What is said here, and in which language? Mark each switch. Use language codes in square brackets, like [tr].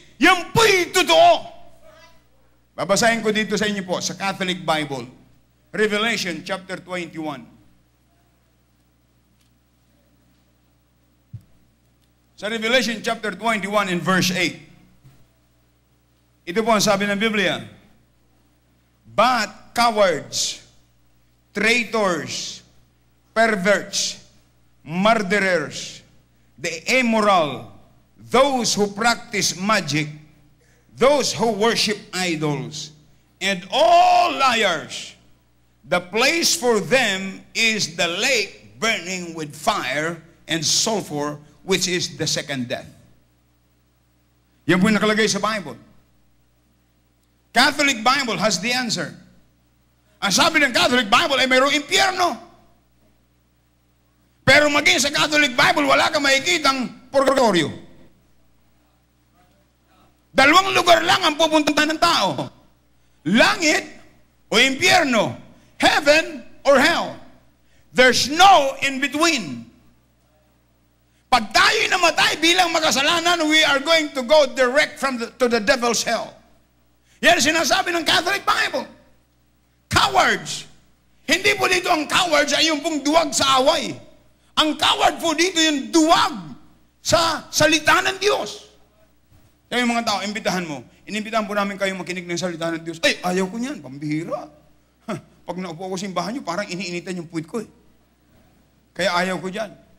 [tl] Yan po'y totoo. Babasahin ko dito sa inyo po, sa Catholic Bible. Revelation chapter 21. Sa Revelation chapter 21 in verse 8. Ito po ang sabi ng Biblia. [en] But cowards, traitors, perverts, murderers, the immoral, those who practice magic, those who worship idols, and all liars, the place for them is the lake burning with fire and sulfur, which is the second death. [tl] Yan po yung nakalagay sa Bible. [en] Catholic Bible has the answer. [tl] Ang sabi ng Catholic Bible ay mayroong impyerno. Pero maging sa Catholic Bible, wala kang makikitang purgatorio. Dalawang lugar lang ang pupunta ng tao. Langit o impyerno. [en] Heaven or hell. There's no in between. [tl] Pag tayo'y namatay bilang makasalanan, [en] we are going to go direct to the devil's hell. [tl] Yan sinasabi ng Catholic Bible. [en] Cowards. [tl] Hindi po dito ang cowards ay yung pong duwag sa away. Ang coward po dito yung duwag sa salita ng Diyos. Kaya yung mga tao, imbitahan mo. Inimbitahan po namin kayo makinig ng salita ng Diyos. Ay, ayaw ko niyan, pambihira. Pag naupo ako sa simbahan nyo, parang iniinitan yung puwit ko eh. Kaya ayaw ko dyan.